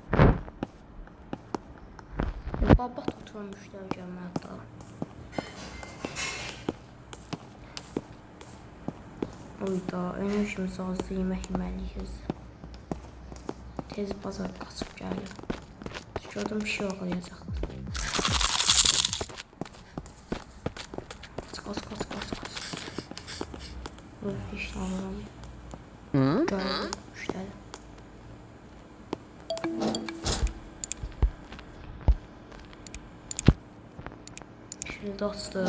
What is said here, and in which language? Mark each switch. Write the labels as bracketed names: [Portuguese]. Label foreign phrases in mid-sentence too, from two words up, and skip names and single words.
[Azerbaijani] Babat oturan müştəri gəlməli daha. Oyda, enerjimiz azdı, yemək yeməliyik. Tez bazar qaçıb gəlir. Gördüm bir şey ağlayacaq. [Turkish] Kaç. Böyle işte alalım. Gördüm müşteri. Şurada açtık.